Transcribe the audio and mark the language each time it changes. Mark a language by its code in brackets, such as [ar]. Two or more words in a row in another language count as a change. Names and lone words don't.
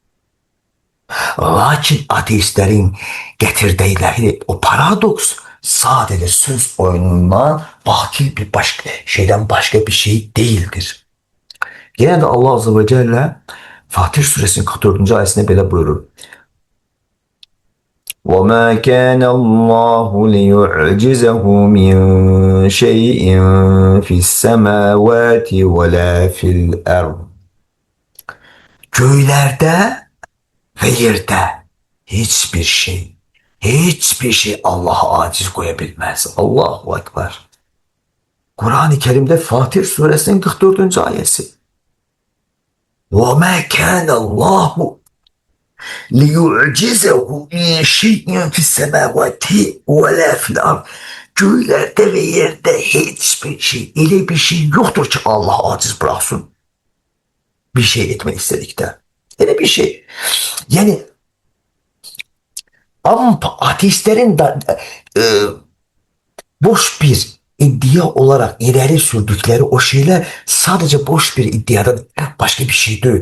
[tr] Lakin ateistlerin getirdikleri o paradoks sadece söz oyunundan bakil bir başka şeyden başka bir şey değildir. Yine de Allah Azze ve Celle Fatih Suresinin 44. ayetinde böyle buyurur. [ar] وَمَا كَانَ اللّٰهُ لِيُعْجِزَهُ مِنْ شَيْءٍ فِي السَّمَاوَاتِ وَلَا فِي الْأَرْضِ Göylerde [tr] ve yerde hiçbir şey Allah'a aciz koyabilmez. Allahu Ekber. Kur'an-ı Kerim'de Fatır suresinin 44. ayeti. [ar] وَمَا كَانَ اللّٰهُ لِيُعْجِزَهُ مِنْ شَيْءٍ فِي السَّمَاوَاتِ وَلَا فِي الْأَرْضِ. [tr] Göylerde ve yerde hiçbir şey, öyle bir şey yoktur ki Allah aciz bıraksın. Bir şey etmek istedikte. Öyle bir şey. Yani ama ateistlerin de e, boş bir iddia olarak ileri sürdükleri o şeyler sadece boş bir iddiadan başka bir şey değil.